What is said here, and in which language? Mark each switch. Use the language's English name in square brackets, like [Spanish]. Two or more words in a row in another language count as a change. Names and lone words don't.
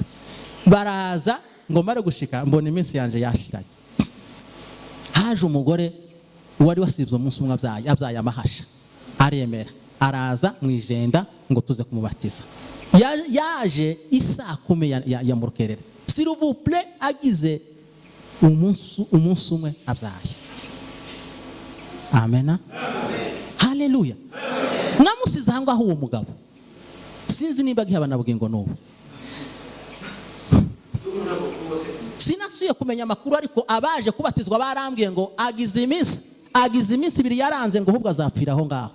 [Rundi] Baraza ngo mare gushika mbona iminsi yanje yashiranye. Haje umugore wari wasibye umunsi umwe abyaye amahasha, aremera araza mwijenda ngo tuze kumubatiza. Yaje isaa 10 ya murukerera, [French] s'il vous plaît, [Rundi] agize umunsi umwe abyaye. Amena. Haleluya. Namusize aho ngaho uwo mugabo, sinzi niba gihabana bugingo n'ubu. Sinasuye kumenya amakuru, ariko abaje kubatizwa barambwiye ngo agize iminsi 2 yaranze ngo ahubwo azapfira aho ngaho.